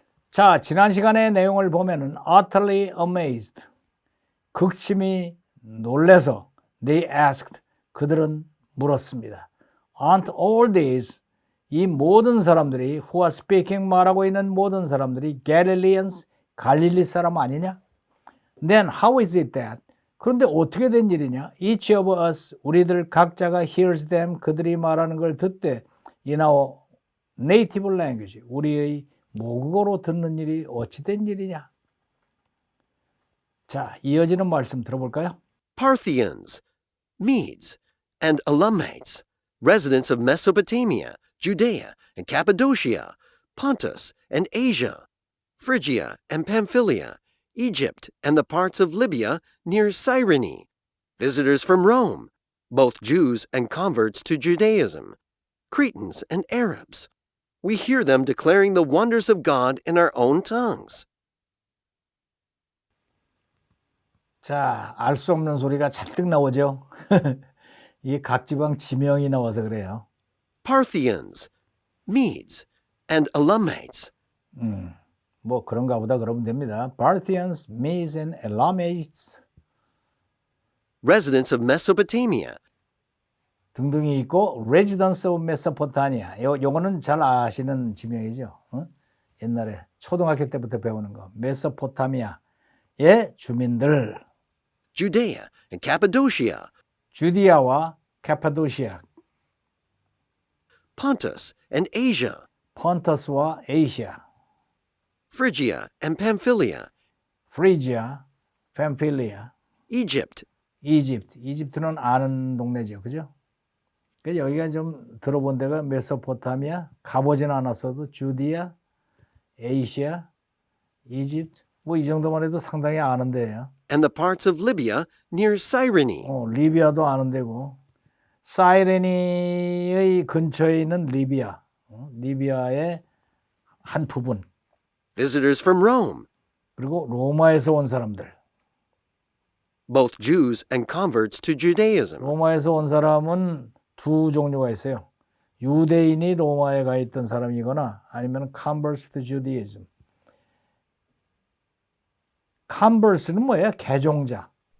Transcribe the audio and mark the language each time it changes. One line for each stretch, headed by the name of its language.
Korean: 자, 지난 시간의 내용을 보면은
English: utterly amazed,
Korean: 극심히 놀래서
English: they asked,
Korean: 그들은 물었습니다.
English: Aren't all these,
Korean: 이 모든 사람들이
English: who are speaking,
Korean: 말하고 있는 모든 사람들이 Galileans, 갈릴리 사람 아니냐?
English: Then how is it that,
Korean: 그런데 어떻게 된 일이냐?
English: Each of us,
Korean: 우리들 각자가
English: hears them,
Korean: 그들이 말하는 걸 듣되
English: in our native language,
Korean: 우리의 모국어로 듣는 일이 어찌 된 일이냐? 자, 이어지는 말씀 들어볼까요?
English: Parthians, Medes, and Elamites, residents of Mesopotamia, Judea, and Cappadocia, Pontus, and Asia, Phrygia, and Pamphylia, Egypt, and the parts of Libya near Cyrene, visitors from Rome, both Jews and converts to Judaism, Cretans and Arabs. We hear them declaring the wonders of God in our own tongues.
Korean: 자, 알 수 없는 소리가 잔뜩 나오죠. 이게 각 지방 지명이 나와서 그래요.
English: Parthians, Medes, and Elamites.
Korean: 뭐 그런가 보다 그러면 됩니다.
English: Parthians, Medes, and Elamites Residents of Mesopotamia.
Korean: 등등이 있고
English: Residents of Mesopotamia.
Korean: 요거는 잘 아시는 지명이죠. 옛날에 초등학교 때부터 배우는 거. 메소포타미아의 주민들.
English: Judea and Cappadocia,
Korean: 주디아와 카파도시아,
English: Pontus and Asia,
Korean: 폰터스와 에이시아,
English: Phrygia and Pamphylia,
Korean: 프리지아, 팜필리아,
English: Egypt,
Korean: 이집트. 이집트는 아는 동네죠. 그죠? 그러니까 여기가 좀 들어본 데가 메소포타미아, 가보진 않았어도 주디아, 에이시아, 이집트, 뭐 이 정도만 해도 상당히 아는 데예요.
English: and the parts of Libya near Cyrene,
Korean: 리비아도 아는 데고, 사이레니의 근처에 있는 리비아, 리비아의 한 부분,
English: visitors from Rome,
Korean: 그리고 로마에서 온 사람들.
English: both Jews and converts to Judaism.
Korean: 로마에서 온 사람은 두 종류가 있어요. 유대인이 로마에 가 있던 사람이거나 아니면
English: converts to Judaism.
Korean: converts는 뭐예요? 개종자.